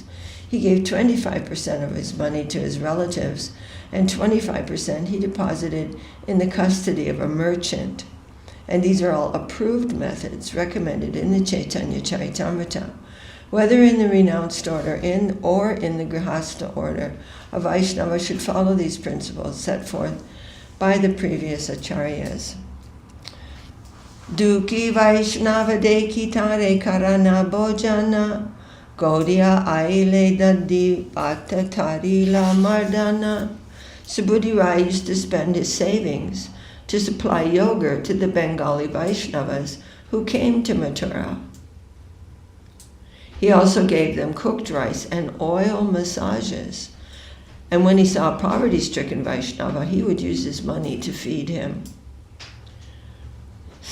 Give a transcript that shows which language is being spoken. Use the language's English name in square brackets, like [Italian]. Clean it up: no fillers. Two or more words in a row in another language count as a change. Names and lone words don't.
[English] He gave 25% of his money to his relatives, and 25% he deposited in the custody of a merchant. And these are all approved methods recommended in the Caitanya Charitamrta. Whether in the renounced order or in the Grihastha order, a Vaishnava should follow these principles set forth by the previous acharyas. [Bangla] দুখী বৈষ্ণব দেখি তারে করান ভোজন গৌড়িয়া আইলে দধি ভাত তৈল মর্দন. [English] Subhuti Rai used to spend his savings to supply yogurt to the Bengali Vaishnavas who came to Mathura. He also gave them cooked rice and oil massages. And when he saw a poverty-stricken Vaishnava, he would use his money to feed him.